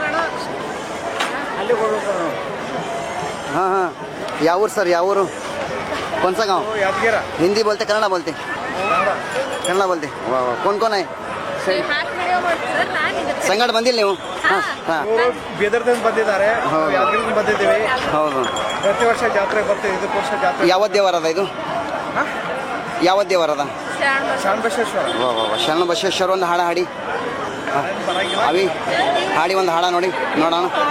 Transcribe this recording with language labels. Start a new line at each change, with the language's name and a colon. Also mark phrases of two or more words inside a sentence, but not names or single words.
Hindi: हाँ हाँ,
Kannada: ಯಾವ ಊರು ಸರ್? ಯಾವ ಊರು?
Hindi: कौन सा गाँव? हिंदी बोलते कन्नड़ बोलते? कन्नड़ बोलते. वाह वाह. कौन कौन है?
Kannada: ಸಂಗಡ ಬಂದಿಲ್ಲ ನೀವು? ಹಾಂ ಹಾಂ, ಬೀದರ್ದಿಂದ ಬಂದಿದ್ದಾರೆ, ಯಾದಗಿರಿಯಿಂದ ಬಂದಿದ್ದೀವಿ. ಹೌದು. ಪ್ರತಿ ವರ್ಷ ಜಾತ್ರೆ ಬರ್ತೀವಿ. ಇದಕ್ಕೆ ವರ್ಷ ಜಾತ್ರೆ. ಯಾವ ದೇವರದ ಇದು? ಯಾವ ದೇವರದ? ಶರಣಬಸವೇಶ್ವರ. ವಾ ವಾ ವಾ. ಶರಣಬಸವೇಶ್ವರ ಒಂದು ಹಾಡ ಹಾಡಿ. ಅವಿ ಹಾಡಿ ಒಂದು ಹಾಡ ನೋಡಿ ನೋಡೋಣ.